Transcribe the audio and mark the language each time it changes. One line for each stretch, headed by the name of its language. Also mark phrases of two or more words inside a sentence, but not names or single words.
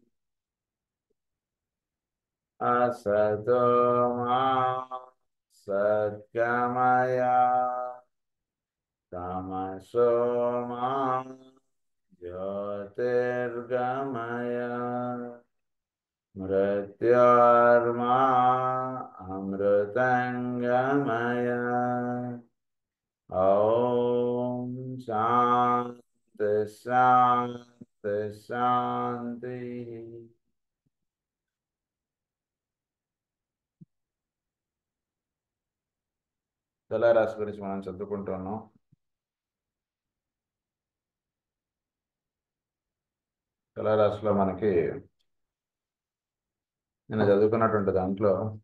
Sanskrit: असतो मा सद्गमय तमसो मा ज्योतिर्गमय मृत्योर्मा अमृतंगमय। ॐ शान्ति शान्ति शान्तिः।
Telugu: తులారాశి గురించి మనం చదువుకుంటున్నాం. తులారాశిలో మనకి నేను చదువుకున్నటువంటి దాంట్లో